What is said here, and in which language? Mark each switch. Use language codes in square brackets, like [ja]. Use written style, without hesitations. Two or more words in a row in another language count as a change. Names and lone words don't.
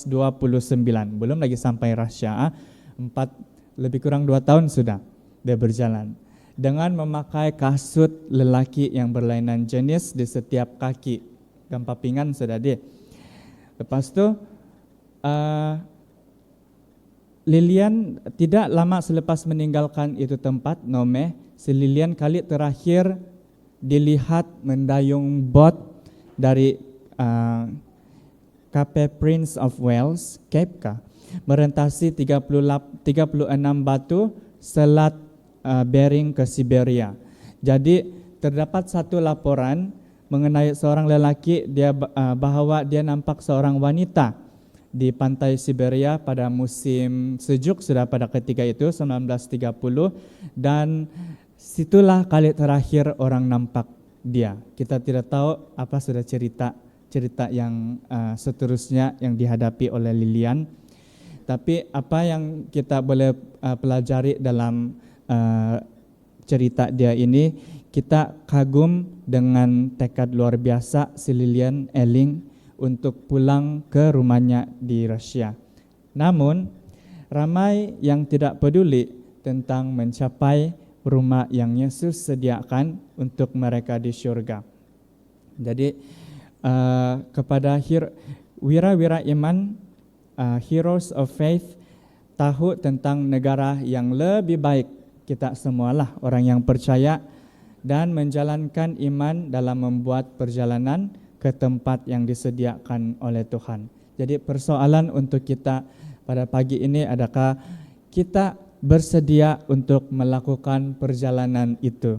[ms] Belum lagi sampai Russia, lebih kurang 2 tahun sudah dia berjalan. Dengan memakai kasut lelaki yang berlainan jenis di setiap kaki. Gampa pinggan sudah dia. Lepas itu Lilian tidak lama selepas meninggalkan itu tempat Nome, si Lilian kali terakhir dilihat mendayung bot dari Cape Prince of Wales, Cape Ka, merentasi 36 batu selat Bering ke Siberia. Jadi terdapat satu laporan mengenai seorang lelaki bahwa dia nampak seorang wanita di pantai Siberia pada musim sejuk sudah pada ketika itu 1930, dan situlah kali terakhir orang nampak dia. Kita tidak tahu apa sudah cerita yang seterusnya yang dihadapi oleh Lilian. Tapi apa yang kita boleh pelajari dalam cerita dia ini, kita kagum dengan tekad luar biasa si Lilian Elling untuk pulang ke rumahnya di Rusia. Namun, ramai yang tidak peduli tentang mencapai rumah yang Yesus sediakan untuk mereka di surga. Jadi, kepada wira-wira iman, [en] heroes of faith, [ms] tahu tentang negara yang lebih baik, kita semualah orang yang percaya dan menjalankan iman dalam membuat perjalanan ke tempat yang disediakan oleh Tuhan. Jadi persoalan untuk kita pada pagi ini, adakah kita bersedia untuk melakukan perjalanan itu?